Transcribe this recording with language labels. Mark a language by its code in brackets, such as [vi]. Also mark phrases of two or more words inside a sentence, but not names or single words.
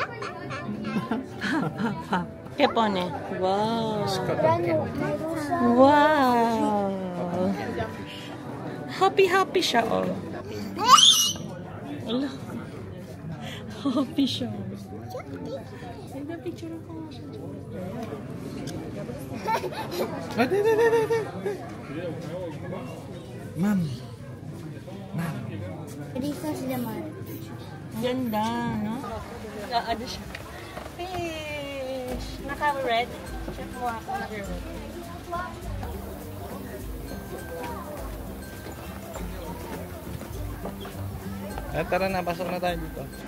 [es] ¿Qué pone? [tl] Wow. Rano, Wow. Happy siya, oh. Ala. Happy siya. Picture ko. Ma'am. [es] Rifas de mar. [tl] Ganda, no? Ano siya? Fish! Naka-red. Check mo ako. Naka-red. Tara na, pasok na tayo dito.